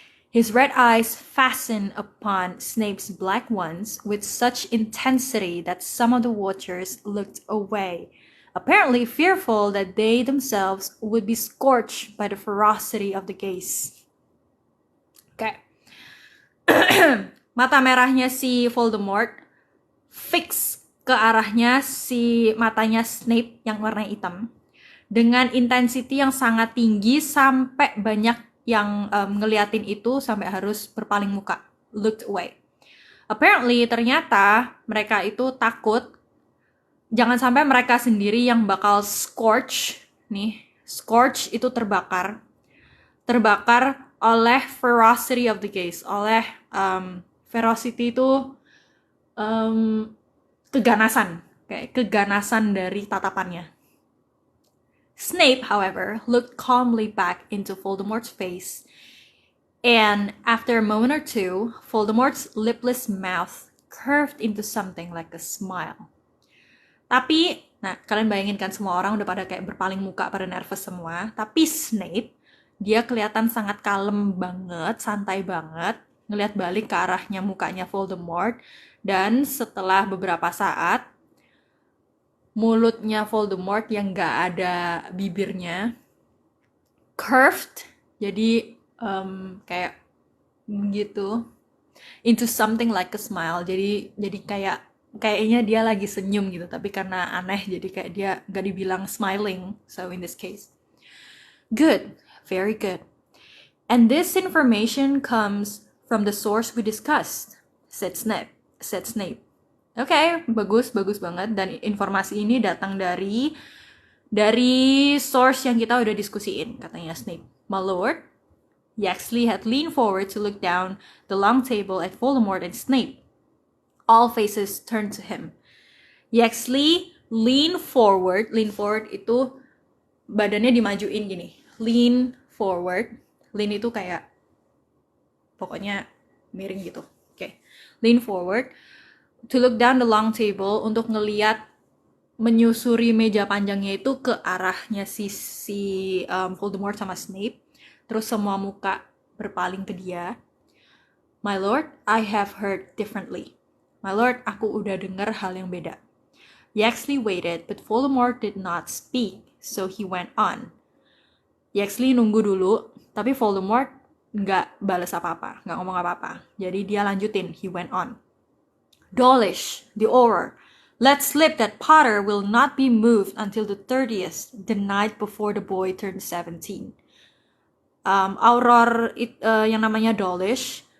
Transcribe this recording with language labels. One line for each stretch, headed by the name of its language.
English: His red eyes fastened upon Snape's black ones with such intensity that some of the watchers looked away, apparently fearful that they themselves would be scorched by the ferocity of the gaze. Okay.
Indonesian: Mata merahnya si Voldemort fix ke arahnya si matanya Snape yang warna hitam dengan intensity yang sangat tinggi sampai banyak yang ngeliatin itu sampai harus berpaling muka,
English: looked away.
Indonesian: Apparently, ternyata mereka itu takut jangan sampai mereka sendiri yang bakal scorch. Nih, scorch itu terbakar oleh
English: ferocity of the gaze,
Indonesian: oleh ferocity itu keganasan, kayak keganasan dari tatapannya.
English: Snape, however, looked calmly back into Voldemort's face, and after a moment or two, Voldemort's lipless mouth curved into something like a smile.
Indonesian: Tapi, nah kalian bayangin kan semua orang udah pada kayak berpaling muka, pada nervous semua. Tapi Snape, dia kelihatan sangat kalem banget, santai banget, ngelihat balik ke arahnya mukanya Voldemort. Dan setelah beberapa saat, mulutnya Voldemort yang gak ada bibirnya curved, jadi kayak gitu,
English: into something like a smile.
Indonesian: Jadi kayaknya dia lagi senyum gitu, tapi karena aneh jadi kayak dia gak dibilang smiling.
English: So in this case, good, very good. And this information comes from the source we discussed, said Snape.
Indonesian: Okay, bagus banget. Dan informasi ini datang dari source yang kita udah diskusiin, katanya Snape.
English: My lord, Yaxley had leaned forward to look down the long table at Voldemort and Snape. All faces turned to him. Yaxley lean forward
Indonesian: itu badannya dimajuin gini.
English: Lean forward.
Indonesian: Lean itu kayak pokoknya miring gitu. Okay.
English: Lean forward to look down the long table,
Indonesian: untuk ngeliat, menyusuri meja panjangnya itu ke arahnya si Voldemort sama Snape. Terus semua muka berpaling ke dia.
English: My lord, I have heard differently.
Indonesian: My lord, aku udah dengar hal yang beda.
English: Yaxley waited, but Voldemort did not speak, so he went on.
Indonesian: Yaxley nunggu dulu, tapi Voldemort nggak balas apa-apa, nggak ngomong apa-apa. Jadi dia lanjutin,
English: he went on. Dawlish, the Auror, let slip that Potter will not be moved until the 30th, the night before the boy turned 17.
Indonesian: Auror yang namanya Dawlish